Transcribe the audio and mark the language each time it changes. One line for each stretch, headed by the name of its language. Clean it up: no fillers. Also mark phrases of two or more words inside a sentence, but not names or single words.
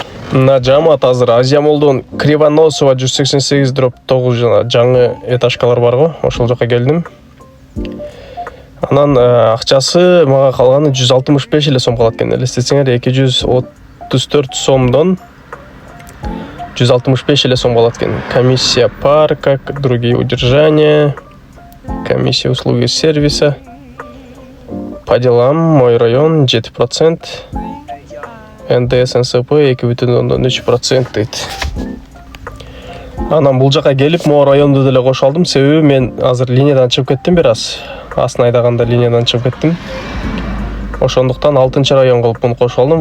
Kyrgyz: Мына жамаат, азыр Азия Молдон Кривоносова 188/9 жаңы этажкалар барго, ошол жака келдим. Анан акчасы мага калганы 165 эле сом калат экен. Элестетсеңер 234 сомдон 165 эле сом калат экен.
Russian: Комиссия парка, другие удержания, комиссия услуги сервиса. По делам, мой район 7%, НДС НСП 2,3% дейт.
Kyrgyz: Анан бул жака келип, могу районду деле кошо алдым, себеби мен азыр линиядан чыгып кеттим бир аз. Астын айдаганда линиядан чыгып кеттим. Ошондуктан 6-чы район кылып муну кошо алдым.